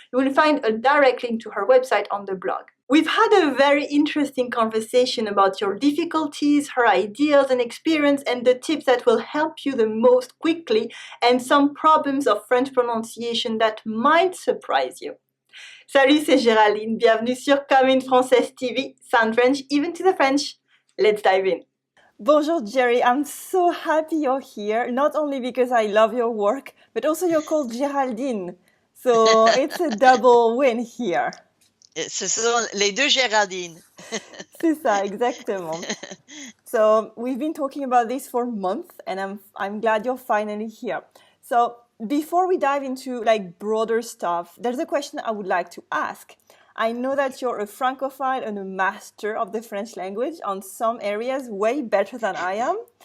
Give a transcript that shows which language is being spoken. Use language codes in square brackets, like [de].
[en] You will find a direct link to her website on the blog. We've had a very interesting conversation about your difficulties, her ideas and experience, and the tips that will help you the most quickly, and some problems of French pronunciation that might surprise you. [fr] Salut, c'est Geraldine. Bienvenue sur Comme une Française TV. [en] Sound French, even to the French. Let's dive in. Bonjour, Geri. I'm so happy you're here, not only because I love your work, but also you're called Geraldine. So it's a double win here. [fr] Ce sont les deux Geraldine. C'est ça, exactement. [en] So we've been talking about this for months, and I'm glad you're finally here. So before we dive into broader stuff, there's a question I would like to ask. I know that you're a francophile and a master of the French language on some areas, way better than I am.